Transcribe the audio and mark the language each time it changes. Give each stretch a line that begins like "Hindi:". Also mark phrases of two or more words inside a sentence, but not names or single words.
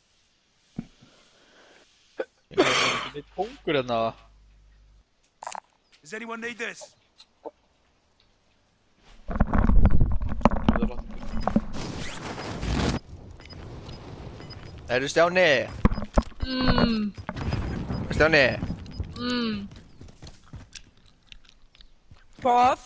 Icelandic: Ég er ekki neitt pungur hérna.
English: Does anyone need this?
Icelandic: Eru Stjáni? Stjáni? Hvað?